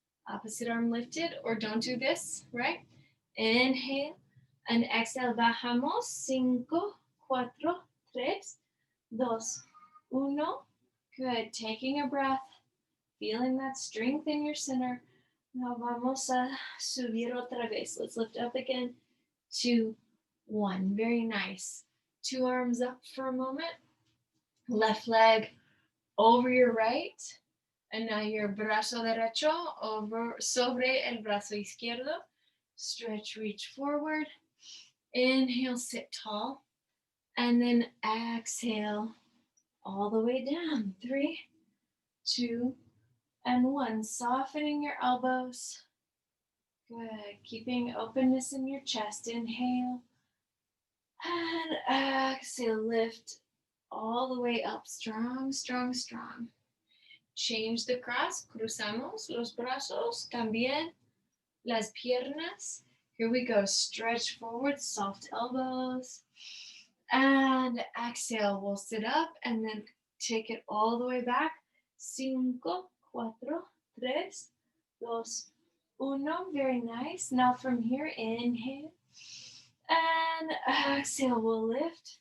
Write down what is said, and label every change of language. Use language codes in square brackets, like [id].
[en] Opposite arm lifted, or don't do this, right? Inhale and exhale, [es] bajamos. [en] 5, 4, 3, 2, 1. Good. Taking a breath, feeling that strength in your center. Now [es] vamos a subir otra vez. [en] Let's lift up again. 2, 1. Very nice. 2 arms up for a moment. Left leg over your right. And now your [es] brazo derecho [en] over [es] sobre el brazo izquierdo. [en] Stretch, reach forward. Inhale, sit tall. And then exhale all the way down. 3, 2, and 1. Softening your elbows. Good. Keeping openness in your chest. Inhale. And exhale, lift all the way up. Strong, strong, strong. Change the cross, [es] cruzamos los brazos, también las piernas. [en] Here we go, stretch forward, soft elbows. And exhale, we'll sit up and then take it all the way back. 5, 4, 3, 2, 1. Very nice. Now from here, inhale. And exhale, we'll lift.